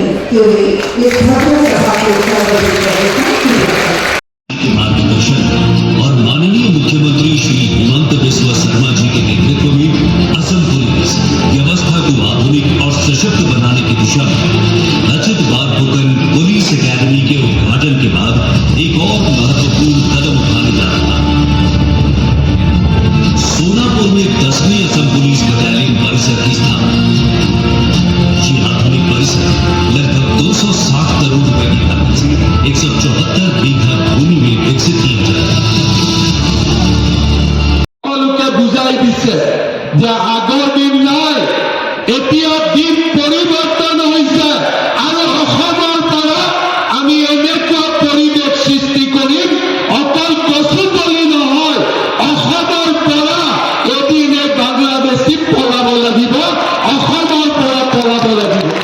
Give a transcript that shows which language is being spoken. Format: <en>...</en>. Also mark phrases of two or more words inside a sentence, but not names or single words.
<hi>मार्गदर्शन और माननीय मुख्यमंत्री श्री हेमंत बिस्वा शर्मा जी के नेतृत्व में असम पुलिस व्यवस्था को आधुनिक और सशक्त बनाने की दिशा में लचित बारफुकन पुलिस अकेडमी के उद्घाटन के बाद एक और महत्वपूर्ण कदम उठाने जा रहा है। सोनापुर में 10वीं असम पुलिस बटालियन परिसर की स्थापना। ये आधुनिक परिसर लगभग 260 करोड़ रुपए की लागत से 174 बीघा भूमि में विकसित किया जाएगा।</hi> <as>সকলোকে বুজাই দিছে যে আগৰ দিন নাই, এতিয়া দিন পৰিৱৰ্তন হৈছে আৰু অসমৰ পৰা আমি এনেকুৱা পৰিৱেশ সৃষ্টি কৰিম, অকল কচুতলি নহয়, অসমৰ পৰা এদিনে বাংলাদেশী পলাব লাগিব, অসমৰ পৰা পলাব লাগিব।</as>